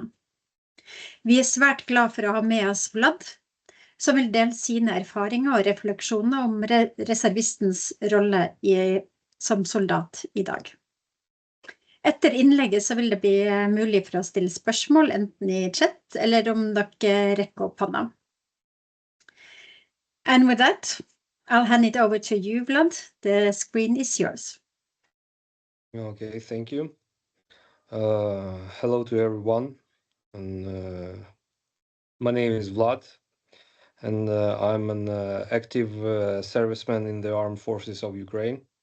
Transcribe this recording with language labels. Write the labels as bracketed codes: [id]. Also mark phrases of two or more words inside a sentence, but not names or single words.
[no] Vi er svært glad for å ha med oss Vlad, som vil dele sine erfaringer og refleksjoner om reservistens rolle som soldat i dag. Etter innlegget så vil det bli mulig for å stille spørsmål, enten i chat, eller om dere rekker opp hånda. [en] And with that, I'll hand it over to you, Vlad. The screen is yours. Okay, thank you. Hello to everyone. And my name is Vlad, and I'm an active serviceman in the armed forces of Ukraine.